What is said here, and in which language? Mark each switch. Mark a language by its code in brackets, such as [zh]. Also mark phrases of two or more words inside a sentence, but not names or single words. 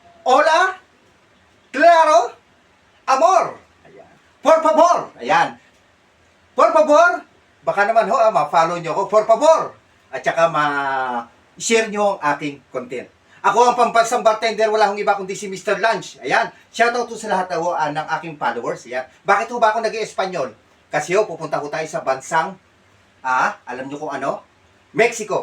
[es] Hola, claro, amor. Ayan. Por favor. Ayan. Por favor. [tl] Baka naman ho, ma-follow nyo ako. [es] Por favor. [tl] At saka ma-share nyo ang aking content. Ako ang pampansang bartender, wala akong iba kundi si Mr. Lunch. Ayan. Shoutout to sa lahat ng aking followers. Ayan. Bakit ho ba ako nag-i-Espanyol? Kasi ho, pupunta ho tayo sa bansang, alam nyo kung ano? Mexico.